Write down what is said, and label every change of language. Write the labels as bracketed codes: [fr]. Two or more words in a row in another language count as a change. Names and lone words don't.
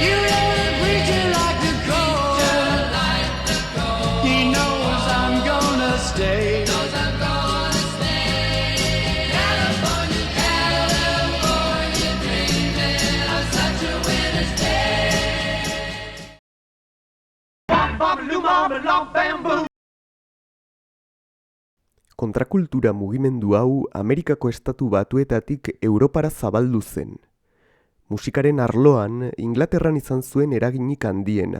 [en] You know the preacher like the cold. He knows I'm gonna stay. California, California, dreaming of such a winter's day. [eu] Kontrakultura mugimendu hau Amerikako Estatu Batuetatik Europara zabaldu zen. Musikaren arloan Inglaterran izan zuen eraginik handiena.